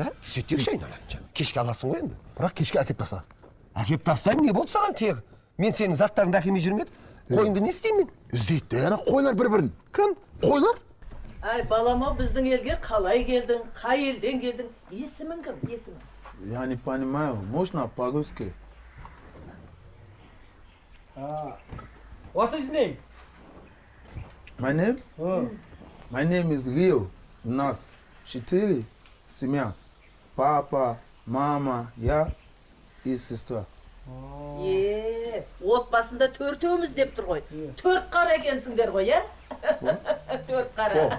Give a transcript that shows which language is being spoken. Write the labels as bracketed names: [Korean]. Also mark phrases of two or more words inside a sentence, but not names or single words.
[Kazakh] Сөйтсек шайын ана. Кешке аласың ғой енді. Бірақ кешке әкеп таста. Әкеп тастайын, не болды саған тегі? Мен сенің заттарыңды әкемей жүрмедім. Қойыңды не істеймін мен? Іздейді, ана қойлар бір-бірін. Кім? Қойлар? Ай, балама, біздің елге қалай келдің, қай елден келдің? Есімің кім, есімің? [Russian] Я не понимаю, можно по-русски? [English] What is name? My name? My name is Rio. [Russian] У нас 4 семья. Папа, мама, я и сестра. [Kazakh] Отбасында төртеуміз деп тұр ғой. Төрт қара екенсіңдер ғой, иә? Төрт қара.